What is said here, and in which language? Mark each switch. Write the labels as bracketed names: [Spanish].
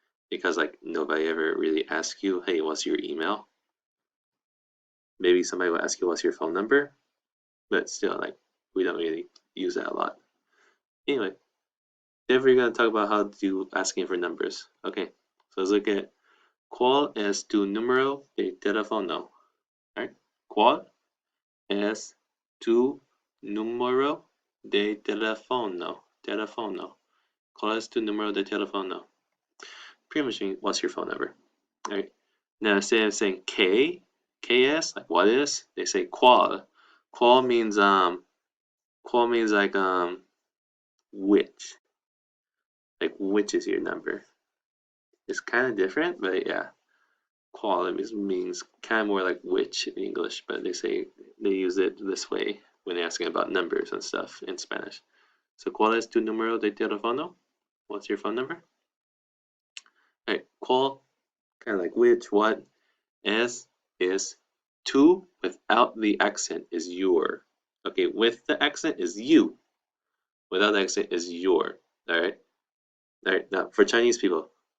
[English] Because like nobody ever really asks you, hey, what's your email? Maybe somebody will ask you what's your phone number, but still, like, we don't really use that a lot. Anyway, if we're gonna talk about how to do asking for numbers. Okay, so let's look at [Spanish] ¿Cuál es tu número de teléfono? [English] Right? [Spanish] ¿Cuál es tu número de teléfono? Teléfono. ¿Cuál es tu número de teléfono? [English] Pretty much means what's your phone number. Alright. Now instead of saying KS, like what is, they say [Spanish] ¿cuál? [English] ¿Cuál means like which. Like which is your number. It's kind of different, but yeah. ¿Cuál means kind of more like which in English, but they use it this way when asking about numbers and stuff in Spanish. So [Spanish] ¿cuál es tu número de teléfono? [English] What's your phone number? Alright, ¿cuál? Kind of like which, what. Es is tu without the accent is your. Okay, with the accent is you. Without the accent is your. Alright? Alright, now for Chinese people,